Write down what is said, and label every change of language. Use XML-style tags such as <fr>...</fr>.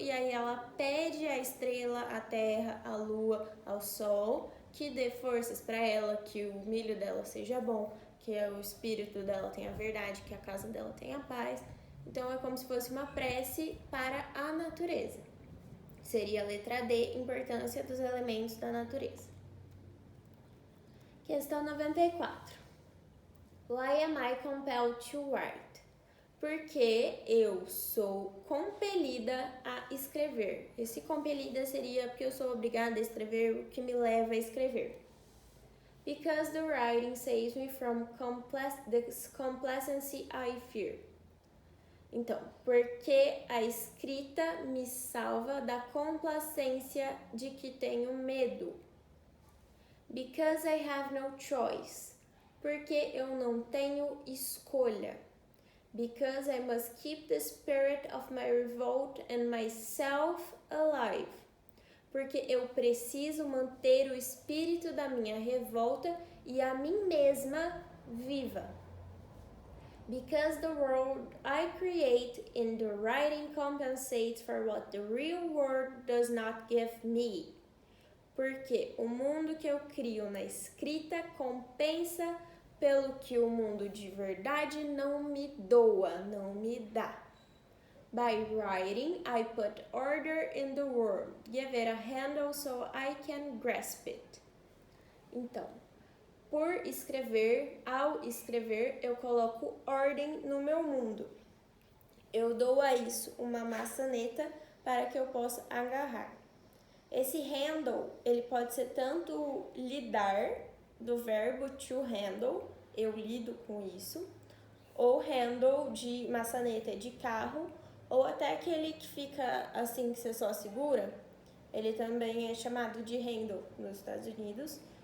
<pt>E aí ela pede à estrela, à terra, à lua, ao sol, que dê forças para ela, que o milho dela seja bom, que o espírito dela tenha verdade, que a casa dela tenha paz. Então, é como se fosse uma prece para a natureza. Seria a letra D, importância dos elementos da natureza. Questão 94.</pt> <en>Why am I compelled to write?</en> <pt>Porque eu sou compelida a escrever. Esse compelida seria porque eu sou obrigada a escrever, o que me leva a escrever.</pt> <en>Because the writing saves me from the complacency I fear.</en> <pt>Então, porque a escrita me salva da complacência de que tenho medo.</pt> <en>Because I have no choice.</en> <pt>Porque eu não tenho escolha.</pt> <en>Because I must keep the spirit of my revolt and myself alive.</en> <pt>Porque eu preciso manter o espírito da minha revolta e a mim mesma viva.</pt> <en>Because the world I create in the writing compensates for what the real world does not give me.</en> <pt>Porque o mundo que eu crio na escrita compensa pelo que o mundo de verdade não me doa, não me dá.</pt> <en>By writing, I put order in the world. Give it a handle so I can grasp it.</en> <pt>Então, por escrever, ao escrever, eu coloco ordem no meu mundo. Eu dou a isso uma maçaneta para que eu possa agarrar. Esse handle, ele pode ser tanto lidar, do verbo to handle, eu lido com isso, ou handle de maçaneta de carro, ou até aquele que fica assim que você só segura, ele também é chamado de handle nos Estados Unidos.</pt>